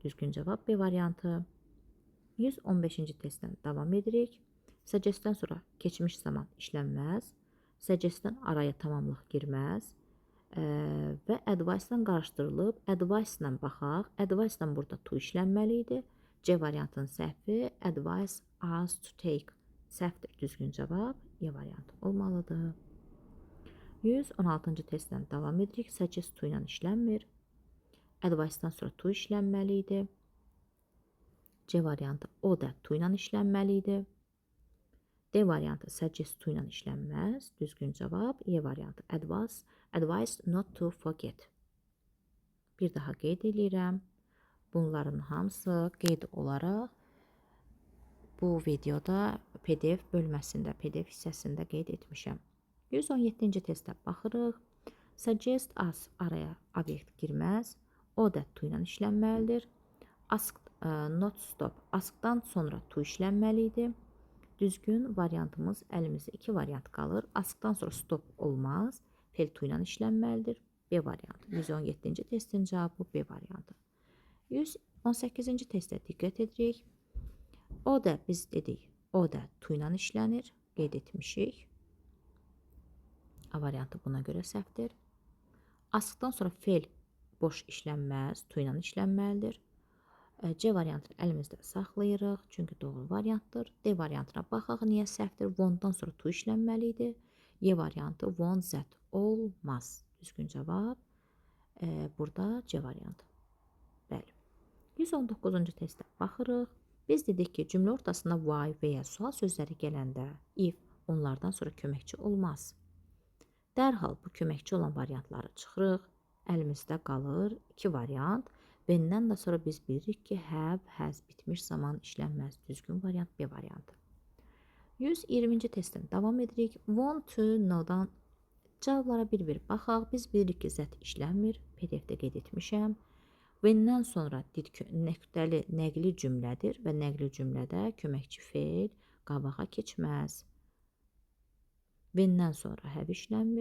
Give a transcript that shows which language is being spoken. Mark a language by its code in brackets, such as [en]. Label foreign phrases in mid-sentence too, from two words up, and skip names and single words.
[az] Düzgün cavab B variantı. 115-ci testdən davam edirik. Suggest-dən sonra keçmiş zaman işlənməz. Suggest-dən araya tamamlıq girməz. Və advice-dan qarışdırılıb. Advice-dan baxaq. Advice-dan burada to işlənməli idi. C variantının səhvi. [en] Advice us to take. [az] Səhvdir. Düzgün cavab E variantı olmalıdır. 116-cı testdən davam edirik. [en] Suggest to [az] ilə işlənmir. Advice-dan sonra to işlənməli idi. C variantı o da to ilə işlənməli idi. D variantı [en] suggest to [az] ilə işlənməz. Düzgün cavab E variantı [en] advice not to forget. [az] Bir daha qeyd edirəm. Bunların hamısı qeyd olaraq bu videoda PDF bölməsində, PDF hissəsində qeyd etmişəm. 117-ci testə baxırıq. [en] Suggest us [az] araya obyekt girməz. O da to ilə işlənməlidir. [en] Ask not stop. [az] Askdan sonra to işlənməli idi. Düzgün variantımız əlimizdə 2 variant qalır. Askdan sonra stop olmaz. Fel to ilə işlənməlidir. B variantı. 117-ci testin cavabı B variantı. 118-ci testə diqqət edirik. O da biz dedik. O da to ilə işlənir. Qeyd etmişik. A variantı buna görə səhvdir. Askdan sonra fel boş işlənməz. To ilə işlənməlidir. C variantını əlimizdə saxlayırıq, çünki doğru variantdır. D variantına baxaq, niyə səhvdir? Won't-dan sonra to işlənməli idi. E variantı [en] won't that [az] olmaz. Düzgün cavab burada C variantı. Bəli. 119-cu testə baxırıq. Biz dedik ki, cümlə ortasında why və ya sual sözləri gələndə if onlardan sonra köməkçi olmaz. Dərhal bu köməkçi olan variantları çıxırıq. Əlimizdə qalır 2 variant. Benden de sonra biz bilirik ki [en] have, has [az] bitmiş zaman işlənməz. Düzgün variant B variantı. 120-ci testdən davam edirik. [en] Want to know- [az] dan cavablara bir-bir baxaq. Biz bilirik ki zət işlənmir. PDF-də qeyd etmişəm. When-dən sonra nöqtəli nəqli cümlədir və nəqli cümlədə köməkçi feil qabağa keçməz. When-dən sonra have işlənmir.